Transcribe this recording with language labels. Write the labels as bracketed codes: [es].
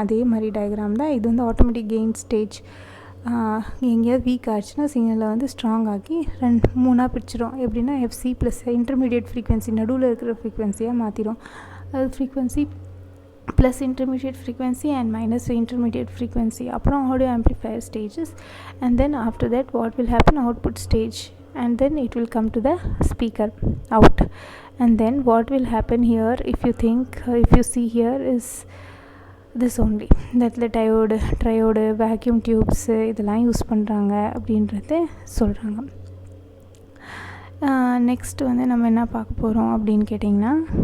[ta] அதே மாதிரி டயக்ராம் தான். இது வந்து ஆட்டோமேட்டிக் கெயின் ஸ்டேஜ். எங்கேயாவது வீக் ஆச்சுன்னா சிக்னலை வந்து ஸ்ட்ராங் ஆக்கி 3ஆக பிரிச்சிடும். எப்படின்னா எஃப்சி ப்ளஸ் இன்டர்மீடியட் ஃப்ரீக்வன்சி நடுவில் இருக்கிற ஃப்ரீக்வன்சியாக மாற்றிடும். [en] அது frequency plus intermediate frequency and minus intermediate frequency. அப்புறம் audio amplifier stages and then after that what will happen? Output stage and then it will come to the speaker out. And then what will happen here, if you see here, is this only. That triode vacuum tubes [ta] இதெல்லாம் use பண்ணுறாங்க அப்படின்றது சொல்கிறாங்க. Next வந்து நம்ம என்ன பார்க்க போகிறோம் அப்படின்னு கேட்டிங்கன்னா